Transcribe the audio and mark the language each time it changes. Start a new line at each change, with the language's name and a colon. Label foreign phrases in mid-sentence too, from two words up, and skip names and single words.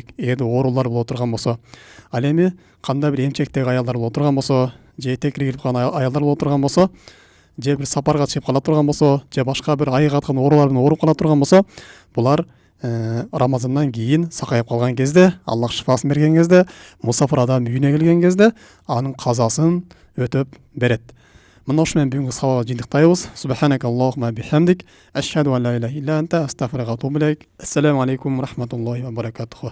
Kyrgyz: Эгерде оорулар боло турган болсо, ал эми кандай бир эмчектеги аялдар боло турган болсо, же этекке кирип калган аялдар боло турган болсо, же бир сапарга чыгып кала турган болсо, же башка бир айык аткан оорулар менен ооруп кала турган болсо, булар Рамазандан кийин сакайып калган кезде, Аллах шифасын берген кезде, мусафир адам үйүнө келген кезде анын казасын өтөп берет. Мына ушу менен бүгүнкү сабакты жыйынтыктайбыз.
Arabic: سبحانك اللهم وبحمدك، أشهد أن لا إله إلا أنت، أستغفرك وأتوب إليك. السلام عليكم ورحمة الله وبركاته.